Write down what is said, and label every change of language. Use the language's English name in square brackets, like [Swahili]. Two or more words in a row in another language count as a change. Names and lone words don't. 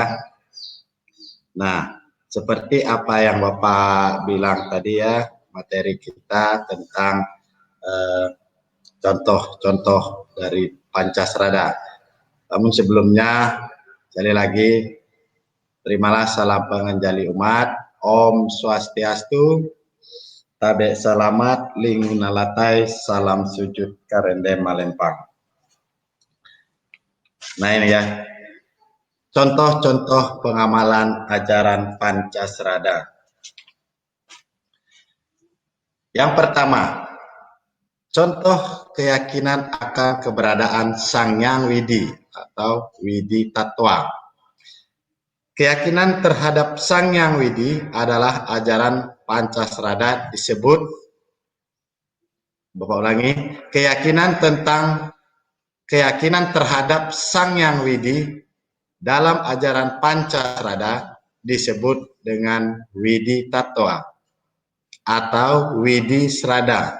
[Indonesian] Nah, seperti apa yang Bapak bilang tadi ya, materi kita tentang contoh-contoh dari Pancasrada. Namun sebelumnya, sekali lagi, terimalah salam pengenjali umat. [Balinese] Om Swastiastu. tabe selamat lingunalatai salam sujud karende malempang. [Indonesian] Nah ini ya, contoh-contoh pengamalan ajaran Pancasrada. Yang pertama, contoh keyakinan akan keberadaan Sang Hyang Widi atau Widi Tattwa. Keyakinan terhadap Sang Hyang Widi adalah ajaran Pancasrada disebut, Bapak ulangi, keyakinan terhadap Sang Hyang Widi dalam ajaran Pancasrada disebut dengan Widi Tattwa atau Widi Srada.